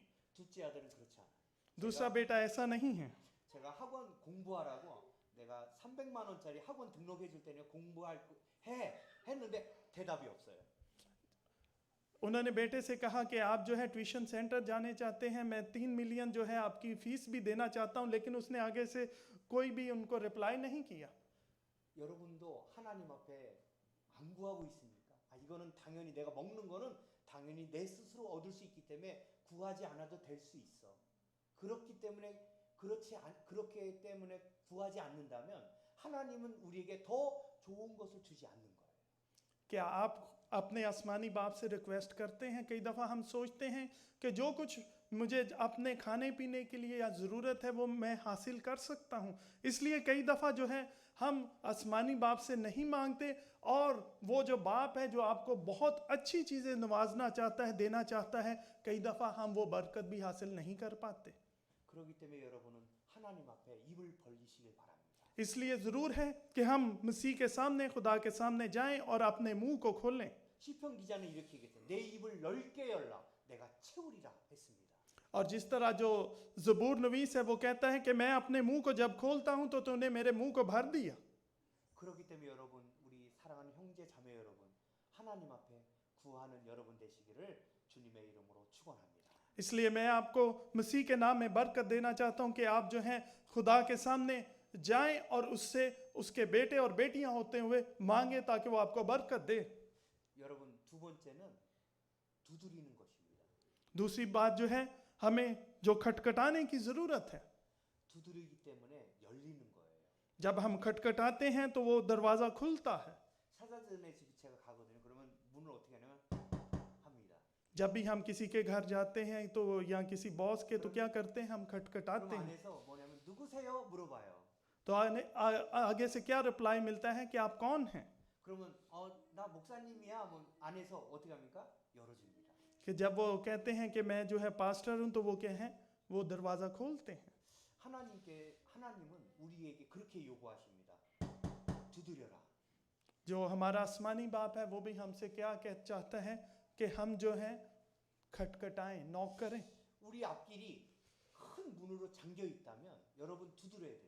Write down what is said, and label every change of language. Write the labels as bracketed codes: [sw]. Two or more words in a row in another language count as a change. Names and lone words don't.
[ko] 둘째 아들은 그렇지 않아요. [ur] دوسرا بیٹا ایسا نہیں ہے. [ko] 제가 학원 공부하라고 내가 내가 300만 원짜리 학원 등록해 줄 테니 했는데 대답이 없어요. [ur] انہوں نے بیٹے سے کہا کہ آپ جو ہے [en] tuition center [ur] جانے چاہتے ہیں، میں 3 ملین جو ہے آپ کی فیس بھی دینا چاہتا ہوں، لیکن اس نے آگے سے کوئی بھی ان کو ریپلائی نہیں کیا. [ko] 여러분도 하나님 앞에 안 구하고 있습니까? 이거는 당연히 내가 먹는 거는 당연히 내 스스로 얻을 수 있기 때문에 구하지 않아도 될 수 있어. 그렇기 때문에 그렇기 때문에 구하지 않는다면 하나님은 우리에게 더 좋은 것을 주지 않는 거예요. [ur] کیا آپ اپنے آسمانی باپ سے ریکویسٹ کرتے ہیں? کئی دفعہ ہم سوچتے ہیں کہ جو کچھ مجھے اپنے کھانے پینے کے لیے یا ضرورت ہے وہ میں حاصل کر سکتا ہوں، اس لیے کئی دفعہ جو ہے ہم آسمانی باپ سے نہیں مانگتے، اور وہ جو باپ ہے جو آپ کو بہت اچھی چیزیں نوازنا چاہتا ہے، دینا چاہتا ہے، کئی دفعہ ہم وہ برکت بھی حاصل نہیں کر پاتے. [ko] 그렇기 때문에 여러분은 하나님 앞에 입을 벌리시길 바랍니다. [ur] اس لیے ضرور ہے کہ ہم مسیح کے سامنے، خدا کے سامنے جائیں اور اپنے منہ کو کھولیں. [ko] 시편 기자는 이렇게 얘기했어요. 내 입을 넓게 열라 내가 채우리라 했습니다. [ur] اور جس طرح جو زبور نویس ہے وہ کہتا ہے کہ میں اپنے منہ کو جب کھولتا ہوں تو تو نے میرے منہ کو بھر دیا. [ko] 그렇기 때문에 여러분, 우리 사랑하는 형제 자매 여러분, 하나님 앞에 구하는 여러분 되시기를 주님의 이름으로 축원합니다. [ur] اس لیے میں آپ کو مسیح کے نام میں برکت دینا چاہتا ہوں کہ آپ جو ہیں خدا کے سامنے جائیں اور اس سے اس کے بیٹے اور بیٹیاں ہوتے ہوئے مانگیں تاکہ وہ آپ کو برکت دے. [ko] 여러분, 두 번째는 두드리는 것입니다. [ur] دوسری بات جو ہے، ہمیں جو کھٹکھٹانے کی ضرورت ہے. [ko] 두드리기 때문에 열리는 거예요. [ur] جب ہم کھٹکھٹاتے ہیں تو وہ دروازہ کھلتا ہے. [ko] 사자전에 집 제가 가거든요. 그러면 문을 어떻게 하냐면 합니다. [ur] جب بھی ہم کسی کے گھر جاتے ہیں تو یا کسی باس کے، تو کیا کرتے ہیں، ہم [ko] 그럼 [ur] کھٹکھٹاتے ہیں. [ko] 안에서 뭐냐면 누구세요? 물어봐요. [ur] تو آگے سے کیا ریپلائی ملتا ہے کہ آپ کون ہیں? [ko] 그러면 나 목사님이야. 뭐 안에서 어떻게 합니까? 열어줍니다. [ur] کہ جب وہ کہتے ہیں کہ میں جو ہے پاسٹر ہوں، تو وہ کیا ہے، وہ دروازہ کھولتے ہیں. [ko] 하나님은 우리에게 그렇게 요구하십니다. 두드려라. [ur] جو ہمارا آسمانی باپ ہے وہ بھی ہم سے کیا کہہ چاہتا ہے کہ ہم جو ہے کھٹکھٹائیں، ناک کریں. [ko] 우리 앞길이 큰 문으로 잠겨 있다면 여러분 두드려야 됩니다.